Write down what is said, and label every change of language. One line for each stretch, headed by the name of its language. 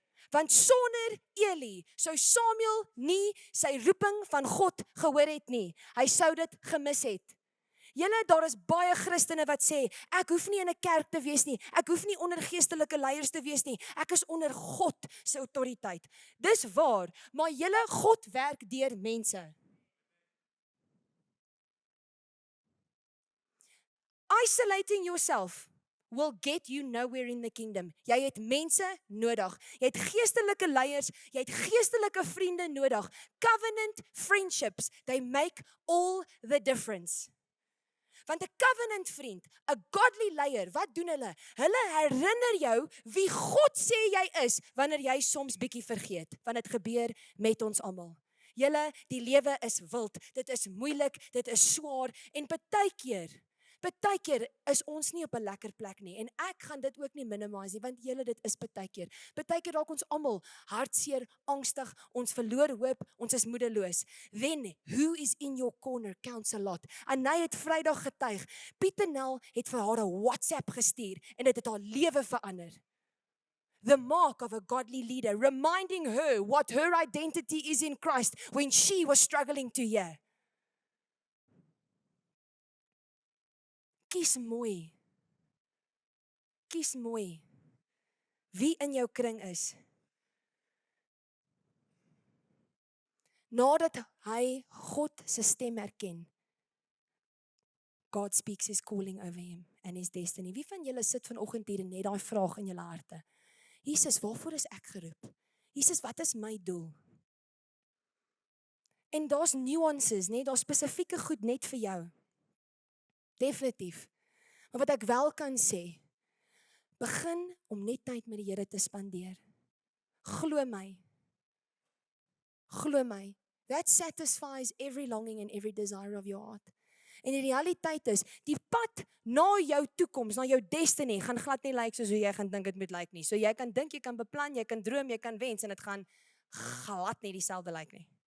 Afrikaans: Want sonder Eli sou Samuel nie sy roeping van God gehoor het nie. Hy sou dit gemis het. Julle, daar is baie Christene wat sê, ek hoef nie in 'n kerk te wees nie, ek hoef nie onder geestelike leiers te wees nie, ek is onder God se autoriteit. Dis waar, maar julle, God werk deur mense.
English: Isolating yourself will get you nowhere in the kingdom.
Afrikaans: Jy het mense nodig. Jy het geestelike leiers, jy het geestelike vriende nodig.
English: Covenant friendships, they make all the difference.
Afrikaans: Want 'n covenant vriend, 'n godly leier, wat doen hulle? Hulle herinner jou wie God sê jy is, wanneer jy soms bietjie vergeet. Want dit gebeur met ons almal. Julle, die lewe is wild, dit is moeilik, dit is swaar, en Partykeer is ons nie op 'n lekker plek nie, en ek gaan dit ook nie minimize nie, want julle, dit is partykeer. Partykeer raak ons almal hartseer, angstig, ons verloor hoop, ons is moedeloos.
English: Then, who is in your corner counts a lot.
Afrikaans: Anay het Vrydag getuig, Pieter Nel het vir haar 'n WhatsApp gestuur, en dit het haar lewe verander.
English: the mark of a godly leader, reminding her what her identity is in Christ when she was struggling to hear.
Afrikaans: Kies mooi. Kies mooi wie in jou kring is. Nadat hy God se stem herken,
English: God speaks his calling over him and his destiny.
Afrikaans: Wie van julle sit vanoggend hier en net daai vraag in julle harte? Jesus, waarvoor is ek geroep? Jesus, wat is my doel? En daar's nuances, nee, daar's spesifieke goed net vir jou. Definitief. Maar wat ek wel kan sê, begin om net tyd met die Here te spandeer. Glo my. Glo my.
English: That satisfies every longing and every desire of your heart.
Afrikaans: En die realiteit is, die pad na jou toekoms, na jou destiny, gaan glad nie lyk soos hoe jy gaan dink dit moet lyk nie. So jy kan dink, jy kan beplan, jy kan droom, jy kan wens, en dit gaan glad nie dieselfde lyk nie.